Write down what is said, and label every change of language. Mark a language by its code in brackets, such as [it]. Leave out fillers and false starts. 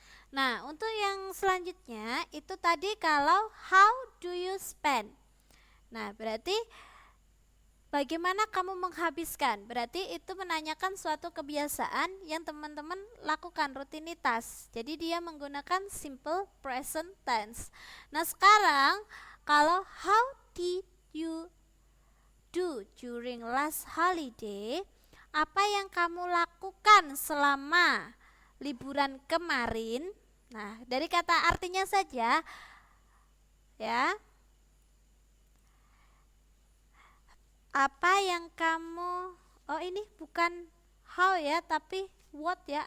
[id] Nah, untuk yang selanjutnya itu tadi kalau [en] how do you spend. [id] Nah, berarti bagaimana kamu menghabiskan? Berarti itu menanyakan suatu kebiasaan yang teman-teman lakukan, rutinitas. Jadi dia menggunakan simple present tense. Nah, sekarang kalau [en] how did you do during last holiday? [id] Apa yang kamu lakukan selama liburan kemarin? Nah, dari kata artinya saja ya. Apa yang kamu ini bukan how ya, tapi what ya.